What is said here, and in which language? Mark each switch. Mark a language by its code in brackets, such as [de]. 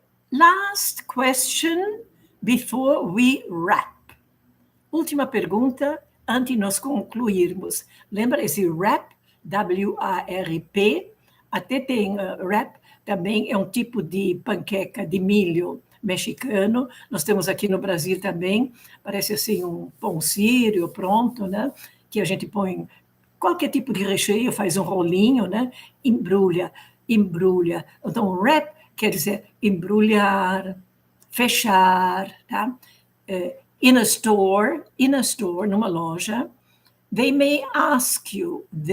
[en] Last question before we wrap. [pt] Última pergunta antes de nós concluirmos. Lembra esse wrap? W-A-R-P. Até tem wrap, também é um tipo de panqueca de milho mexicano. Nós temos aqui no Brasil também, parece assim um pão sírio pronto, né? Que a gente põe qualquer tipo de recheio, faz um rolinho, né? Embrulha. Então, wrap quer dizer embrulhar, fechar, tá? [en] In a store, [pt] numa loja, [en] they may ask you.